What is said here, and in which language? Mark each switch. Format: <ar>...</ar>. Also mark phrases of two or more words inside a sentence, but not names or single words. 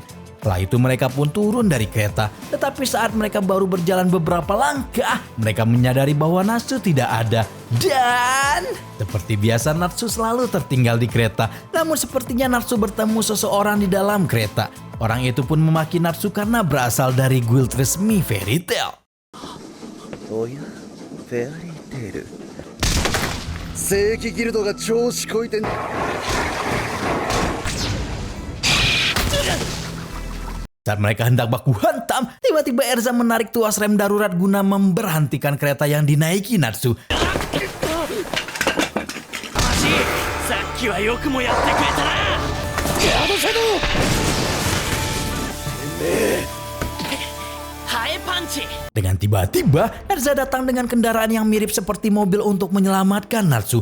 <id>Setelah itu mereka pun turun dari kereta, tetapi saat mereka baru berjalan beberapa langkah, mereka menyadari bahwa Natsu tidak ada. Dan seperti biasa Natsu selalu tertinggal di kereta, namun sepertinya Natsu bertemu seseorang di dalam kereta. Orang itu pun memaki Natsu karena berasal dari guild resmi Fairy Tail.</id> <ja>おやフェアリーテール正規ギルドが調子こいてん。</ja> <id>Saat mereka hendak baku hantam, tiba-tiba Erza menarik tuas rem darurat guna memberhentikan kereta yang dinaiki Natsu. Dengan tiba-tiba, Erza datang dengan kendaraan yang mirip seperti mobil untuk menyelamatkan Natsu.</id>